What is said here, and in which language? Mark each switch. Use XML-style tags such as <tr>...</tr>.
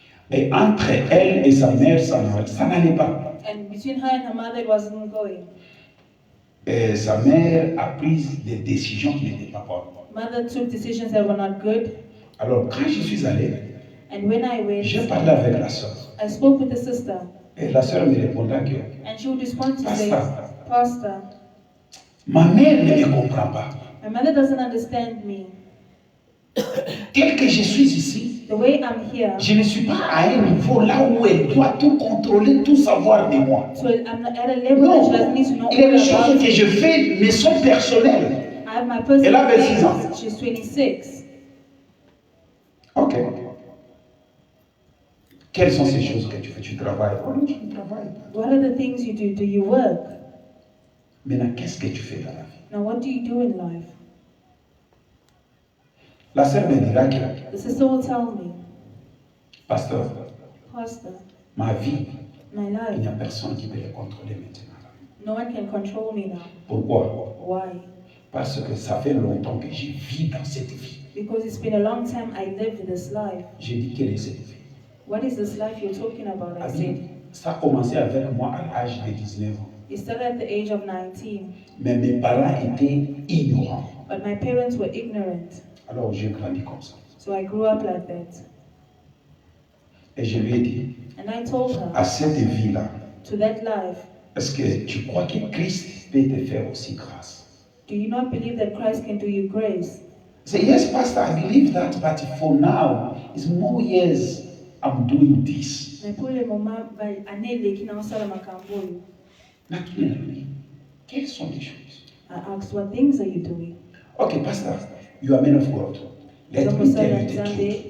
<fr>Et entre elle et sa mère, ça n'allait pas.</fr> <en>And between her and her mother, it wasn't going.</en> <fr>Et sa mère a pris des décisions qui n'étaient pas bonnes.</fr> <en>Mother took decisions that were not good.</en> <fr>Alors, quand je suis allé,</fr> <en>And when I went,</en> <fr>j'ai parlé avec la soeur.</fr> <en>I spoke with the sister.</en> <fr>Et la soeur me répondait que</fr> <en>And she would respond to say, Pastor. Pastor,</en> <fr>ma mère ne me comprend pas.</fr> <en>my mother doesn't understand me.</en> <fr>Tel que je suis ici,</fr> <en>The way I'm here,</en> <fr>je ne suis pas à un niveau là où elle doit tout contrôler, tout savoir de moi.</fr> <en>so I'm not at a level that</en> <fr>Non,</fr> <en>she doesn't need to know</en> <fr>il y a</fr> <en>all</en> <fr>des choses</fr> <en>about.</en> <fr>que je fais, mais sont personnelles.</fr> <en>I have my personal</en> <fr>Elle a 26 ans.</fr> <en>things. She's 26. Ok.</en> <fr>Quelles sont ces choses que tu fais? Tu travailles? Oh non, je ne travaille pas.</fr> <en>What are the things you do? Do you work?</en> <fr>Maintenant, qu'est-ce que tu fais dans la vie?</fr> <en>Now, what do you do in life?</en> <fr>La sœur me dira que,</fr> <en>The sister will tell me,</en> <fr>pasteur,</fr> <en>Pastor,</en> <fr>ma vie,</fr> <en>my</en> <fr>il n'y</fr> <en>life,</en> <fr>a personne qui peut le contrôler maintenant.</fr> <en>no one can control me now.</en> <fr>Pourquoi?</fr> <en>Why?</en> <fr>Parce que ça fait longtemps que je vis dans cette vie.</fr> <en>Because it's been a long time I lived this life.</en> <fr>J'ai dit, quelle est cette vie?</fr> <en>What is this life you're talking about? I</en> <fr>Elle</fr> <en>said,</en> <fr>dit, ça a commencé avec moi à l'âge de 19 ans.</fr> <en>It started at the age of 19.</en> <fr>Mais mes parents étaient ignorants.</fr> <en>But my parents were ignorant.</en> <fr>Alors j'ai grandi comme ça.</fr> <en>So I grew up like that.</en> <fr>Et je lui ai dit,</fr> <en>And I told her,</en> <fr>à cette vie-là,</fr> <en>to that life,</en> <fr>est-ce que tu crois que Christ peut te faire aussi grâce?</fr> <en>do you not believe that Christ can do you grace? I say, yes, Pastor, I believe that, but for now, it's more years I'm doing this.</en> <fr>Mais pour le moment, année qui n'a pas makambo. Naturellement, quelles sont les choses?</fr> <en>I asked, what things are you doing? Okay, Pastor, you are man of God. Let me tell you the truth.</en>